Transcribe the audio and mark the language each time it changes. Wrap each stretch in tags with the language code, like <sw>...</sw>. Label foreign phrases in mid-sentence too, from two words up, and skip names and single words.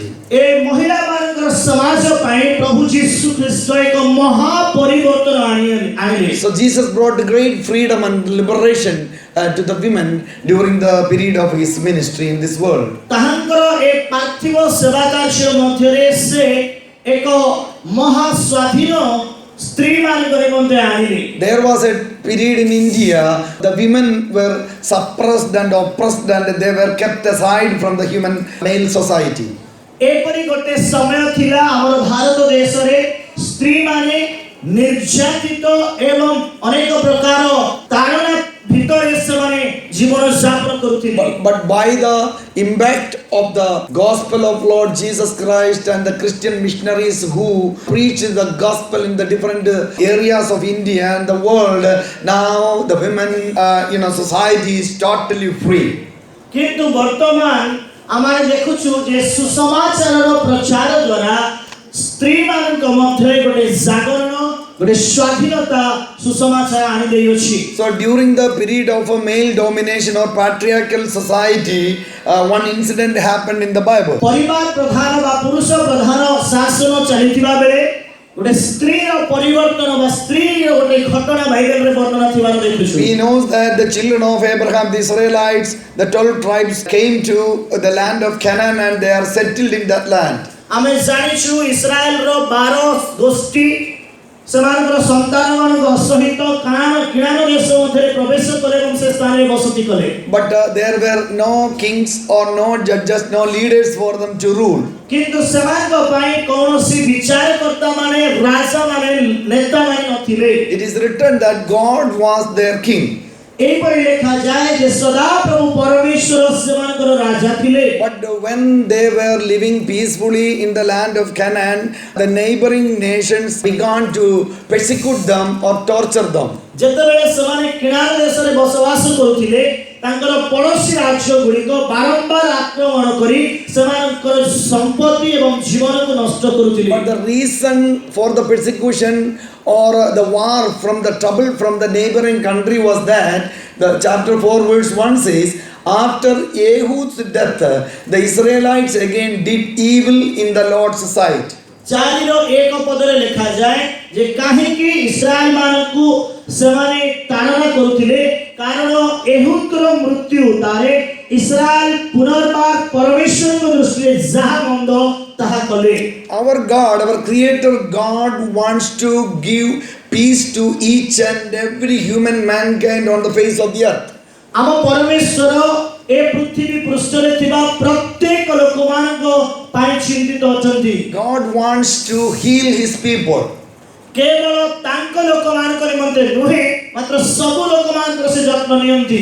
<or>ଏ ମହିଳାମାନଙ୍କର ସମାଜ ପାଇଁ ପ୍ରଭୁ ଯୀଶୁ ଖ୍ରୀଷ୍ଟ ଏକ ମହା ପରିବର୍ତ୍ତନ ଆଣିଲେ।</or> <en>So Jesus brought great freedom and liberation to the women during the period of his ministry in this world.</en> <or>ତାହାଙ୍କର ଏ ପାର୍ଥିବ ସେବା କାର୍ଯ୍ୟ ମଧ୍ୟରେ ସେ ଏକ ମହା ସ୍ୱାଧୀନ ସ୍ତ୍ରୀମାନଙ୍କ ନିମନ୍ତେ ଆଣିଲେ।</or> <en>There was a period in India, the women were suppressed and oppressed and they were kept aside from the human male society.</en> <or>ଏପରି ଗୋଟେ ସମୟ ଥିଲା ଆମର ଭାରତ ଦେଶରେ ସ୍ତ୍ରୀମାନେ ନିର୍ଯାତିତ ଏବଂ ଅନେକ ପ୍ରକାର ତାଡ଼ନା ଭିତରେ ସେମାନେ ଜୀବନ ଯାପନ କରୁଥିଲେ।</or> <en>But by the impact of the gospel of Lord Jesus Christ and the Christian missionaries who preached the gospel in the different areas of India and the world, now the women society is totally free.</en> <or>କିନ୍ତୁ ବର୍ତ୍ତମାନ ଆମେ ଦେଖୁଛୁ ଯେ ସୁସମାଚାରର ପ୍ରଚାର ଦ୍ୱାରା ସ୍ତ୍ରୀମାନଙ୍କ ମଧ୍ୟରେ ଗୋଟେ ଜାଗରଣ ଗୋଟେ ସ୍ୱାଧୀନତା ସୁସମାଚାର ଆଣି ଦେଇଅଛି।</or> <en>So during the period of a male domination or patriarchal society, one incident happened in the Bible.</en> <or>ପରିବାର ପ୍ରଧାନ ବା ପୁରୁଷ ପ୍ରଧାନ ଶାସନ ଚାଲିଥିବା ବେଳେ ଗୋଟେ ସ୍ତ୍ରୀର ପରିବର୍ତ୍ତନ ବା ସ୍ତ୍ରୀର ଗୋଟେ ଘଟଣା ବାଇବେଲରେ ବର୍ଣ୍ଣନା ଥିବାର ଦେଖୁଛୁ।</or> <en>We know that the children of Abraham, the Israelites, the 12 tribes came to the land of Canaan and they are settled in that land.</en> <or>ଆମେ ଜାଣିଛୁ ଇସ୍ରାଏଲର 12 ଗୋଷ୍ଠୀ ସେମାନଙ୍କର ସନ୍ତାନମାନଙ୍କ ସହିତ କିଣାନ ଦେଶ ମଧ୍ୟରେ ପ୍ରବେଶ କଲେ ଏବଂ ସେ ସ୍ଥାନରେ ବସତି କଲେ।</or> <en>But there were no kings or no judges, no leaders for them to rule.</en> <or>କିନ୍ତୁ ସେମାନଙ୍କ ପାଇଁ କୌଣସି ବିଚାରକର୍ତ୍ତା ମାନେ ରାଜା ମାନେ ନେତା ମାନେ ନଥିଲେ।</or> <en>It is written that God was their king.</en> <or>ଏହିପରି ଲେଖାଯାଏ ଯେ ସଦାପ୍ରଭୁ ପରମେଶ୍ୱର ସେମାନଙ୍କର ରାଜା ଥିଲେ।</or> <en>But when they were living peacefully in the land of Canaan, the neighboring nations began to persecute them or torture them.</en> <or>ଯେତେବେଳେ ସେମାନେ କିଣାନ ଦେଶରେ ବସବାସ କରୁଥିଲେ ତାଙ୍କର ପଡ଼ୋଶୀ ରାଜ୍ୟ ଗୁଡ଼ିକ ବାରମ୍ବାର ଆକ୍ରମଣ କରି ସେମାନଙ୍କର ସମ୍ପତ୍ତି ଏବଂ ଜୀବନକୁ ନଷ୍ଟ କରୁଥିଲେ।</or> <en>But the reason for the persecution or the war from the trouble from the neighboring country was that the chapter 4 verse 1 says, after Ehud's death, the Israelites again did evil in the Lord's sight.</en> <or>4:1 ପଦରେ ଲେଖାଯାଏ ଯେ କାହିଁକି ଇସ୍ରାଏଲ ମାନଙ୍କୁ ସେମାନେ ତାଡ଼ନା କରୁଥିଲେ କାରଣ ଏହୁଦର ମୃତ୍ୟୁ ତାରେ ଇସ୍ରାଏଲ ପୁନର୍ବାର ପରମେଶ୍ୱରଙ୍କ ଦୃଷ୍ଟିରେ ଯାହା ମନ୍ଦ ତାହା କଲେ।</or> <en>Our God, our creator God wants to give peace to each and every human mankind on the face of the earth.</en> <or>ଆମ ପରମେଶ୍ୱର ଏ ପୃଥିବୀ ପୃଷ୍ଠରେ ଥିବା ପ୍ରତ୍ୟେକ ଲୋକମାନଙ୍କ ପାଇଁ ଚିନ୍ତିତ ଅଛନ୍ତି।</or> <en>God wants to heal his people.</en> <or>କେବଳ ତାଙ୍କ ଲୋକମାନଙ୍କ ନିମନ୍ତେ ନୁହେଁ ମାତ୍ର ସବୁ ଲୋକମାନଙ୍କର ସେ ଯତ୍ନ ନିଅନ୍ତି।</or>